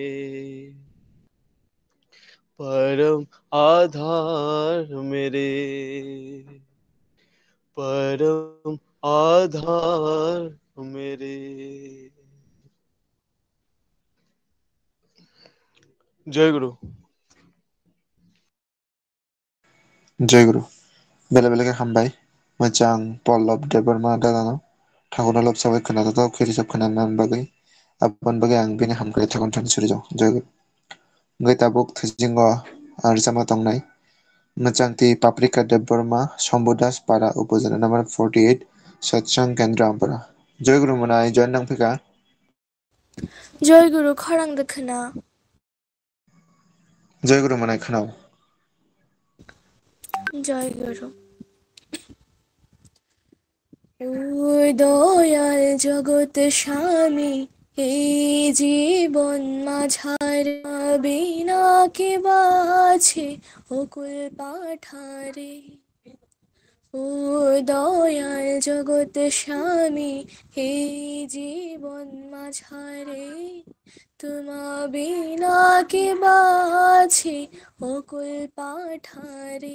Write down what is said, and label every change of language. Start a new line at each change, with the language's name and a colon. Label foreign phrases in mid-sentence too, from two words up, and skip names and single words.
Hindi: परम आधार मेरे परम आधार मेरे। जय गुरु।
Bodo: जय गुरु बेले बेले हामबाय मोजां पल्लब देबरमा दादानाव थागोना लब साबाय खोनादों खेरी सब खोनानानै बागै आबन बागै आं बेनि हामग्राय थागोन थान सुरिजों जय गुरु गै ताबुक थजिंग आरजामा तंनाय मोजांति पाप्रिका देबरमा शम्भुदास पारा उपजना नम्बर 48 सत्संग केंद्र आमपरा जय गुरु मनाय जय नांफिका जय गुरु खरां दोखोना जय गुरु मनाय खोनाव
Bangla: जय गुरु দয়াল জগৎ স্বামী এই জীবন মাঝার বিনা কে বাছে অকুল পাঠারে। ও দয়াল জগৎ স্বামী এই জীবন মাঝারে তোমা বিনা কে বাছে অকুল পাঠারে।